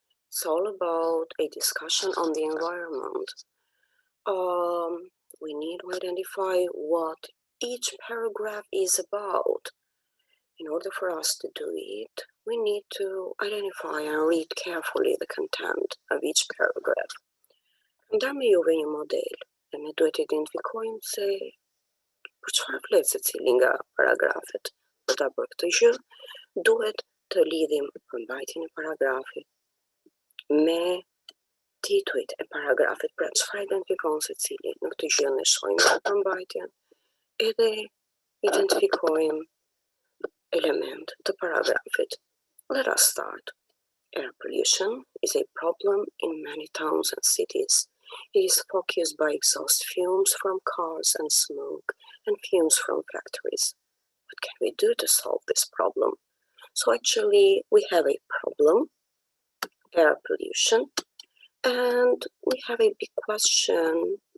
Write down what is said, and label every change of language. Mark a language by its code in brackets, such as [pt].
[en] It's all about a discussion on the environment. We need to identify what each paragraph is about. In order for us to do it, we need to identify and read carefully the content of each paragraph. [sq] Dam ju një model dhe ne duhet identifikojmë se për çfarë flet secili nga paragrafet. Për ta bërë këtë gjë, duhet të lidhim përmbajtjen e paragrafit me titujt e paragrafit, pra çfarë identifikon secili. Në këtë gjë ne shohim përmbajtjen, edhe identifikojmë element të paragrafit. [en] Let us start. Air pollution is a problem in many towns and cities. It is focused by exhaust fumes from cars and smoke and fumes from factories. What can we do to solve this problem? So actually, we have a problem, air pollution, and we have a big question.